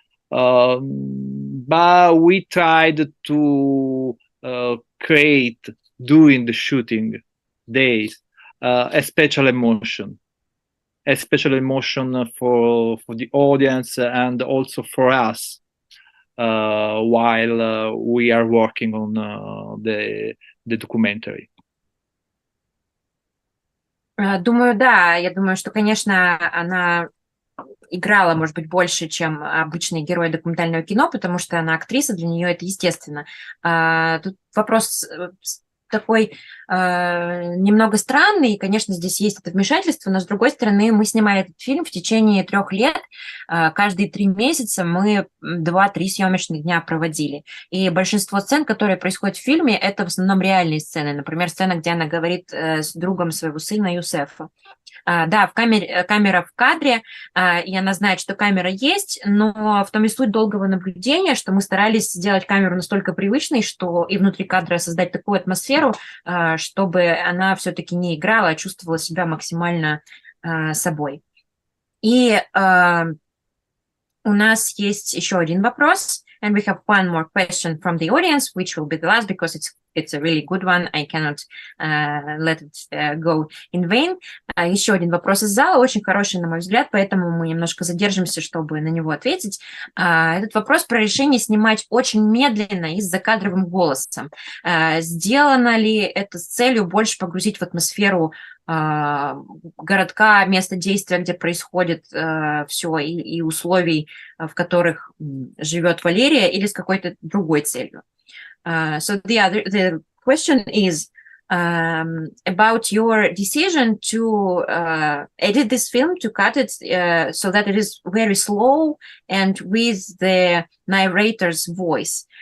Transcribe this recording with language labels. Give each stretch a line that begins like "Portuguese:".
English: But we tried to create, during the shooting days, a special emotion for the audience and also for us while we are working on the documentary.
Russian: Думаю, да. Я думаю, что, конечно, она играла, может быть, больше, чем обычные герои документального кино, потому что она актриса, для нее это естественно. Тут вопрос такой немного странный, и, конечно, здесь есть это вмешательство, но, с другой стороны, мы снимали этот фильм в течение 3 лет, каждые 3 месяца мы 2-3 съемочных дня проводили, и большинство сцен, которые происходят в фильме, это в основном реальные сцены, например, сцена, где она говорит с другом своего сына Юсефа. Да, камера в кадре, и она знает, что камера есть, но в том и суть долгого наблюдения, что мы старались сделать камеру настолько привычной, что и внутри кадра создать такую атмосферу, чтобы она все-таки не играла, а чувствовала себя максимально собой.
English: И у нас есть еще один вопрос, and we have one more question from the audience, which will be the last because it's a really good one. I cannot let it go in vain.
Russian: Еще один вопрос из зала, очень хороший, на мой взгляд, поэтому мы немножко задержимся, чтобы на него ответить. Этот вопрос про решение снимать очень медленно и с закадровым голосом. Сделано ли это с целью больше погрузить в атмосферу городка, места действия, где происходит все, и условий, в которых живет Валерия, или с какой-то другой целью?
English: So the question is about your decision to edit this film, to cut it so that it is very slow and with the narrator's voice.